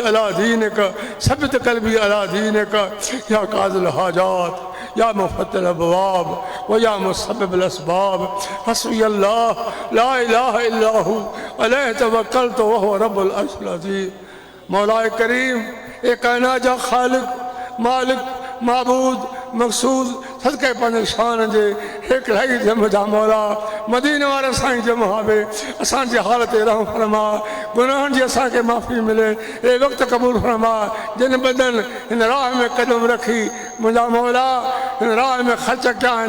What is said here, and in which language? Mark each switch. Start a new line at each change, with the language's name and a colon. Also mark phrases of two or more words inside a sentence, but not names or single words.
Arabic: على دينك ثبت قلبي على دينك يا قاضي الحاجات يا مفتح الأبواب ويا مسبب الأسباب حسبي الله لا إله إلا هو عليه توكلت وهو رب العرش العظيم مولاي
Sindhi: करीम ए कायनात जा ख़ालिक मालिक माबूद मक़सूद सदके पंहिंजे शान जे हिकिड़ाई जम जा मौला मदीने वारा साईं जम हावे असांजे हाल ते रहम फरमा गुनाहनि जी असांखे माफ़ी मिले ए वक़्तु क़बूल फरमा जिन बदन हिन राह में क़दम रखी मुंहिंजा मौला राह में ख़र्च कया आहिनि